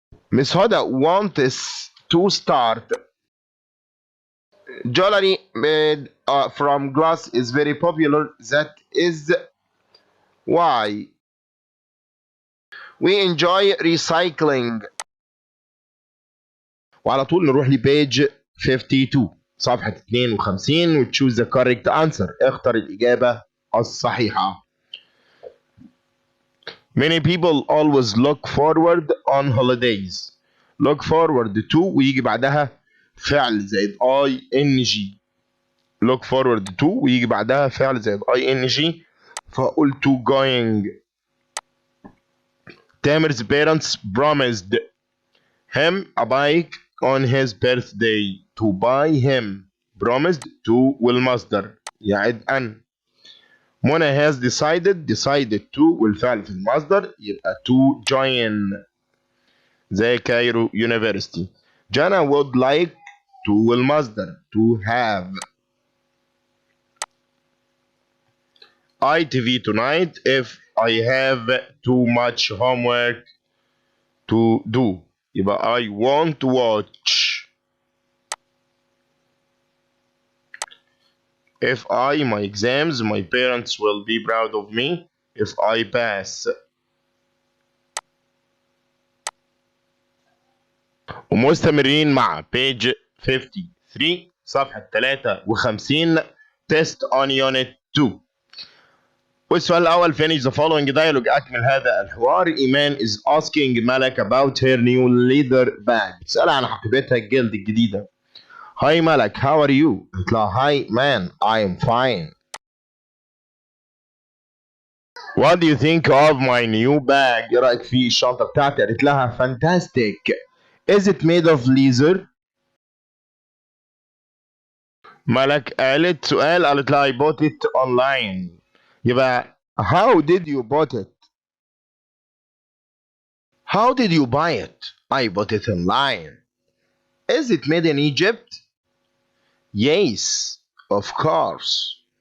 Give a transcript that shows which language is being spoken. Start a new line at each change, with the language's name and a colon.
English: Miss Hoda wants to start. Jewelry made from glass is very popular. That is why we enjoy recycling.
Arabic: وعلى طول نروح لبيج 52 صفحة 52 وتشوز
English: the correct answer.
Arabic: اختر الإجابة الصحيحة.
English: Many people always look forward on holidays. Look forward to
Arabic: ويجي بعدها فعل زائد ing.
English: Look forward to
Arabic: ويجي بعدها فعل زائد ing. فقول
English: to going. Tamer's parents promised him a bike on his birthday. To buy him. Promised to
Arabic: والمصدر يعد أن. منى
English: has decided to
Arabic: والفعل في المصدر يبقى
English: to join
Arabic: زي كايرو University.
English: Jana would like to
Arabic: والمصدر
English: to have. I TV tonight if I have too much homework to do.
Arabic: يبقى
English: I want to watch. If my exams, my parents will be proud of me if I pass.
Arabic: ومستمرين مع
English: page 53
Arabic: صفحة 53
English: test on unit 2.
Arabic: والسؤال الأول
English: finish the following dialogue.
Arabic: أكمل هذا الحوار.
English: إيمان is asking ملك about her new leather bag.
Arabic: بتسألها عن حقيبتها الجلد الجديدة.
English: Hi ملك, how are you?
Arabic: قلت لها
English: hi man, I am fine. What do you think of my new bag?
Arabic: إيه رأيك في الشنطة بتاعتي؟ قالت لها fantastic.
English: Is it made of leather?
Arabic: ملك قالت سؤال قالت لها
English: I bought it online.
Arabic: يبقى
English: how did you bought it? How did you buy it? I bought it online. Is it made in Egypt? Yes, of course.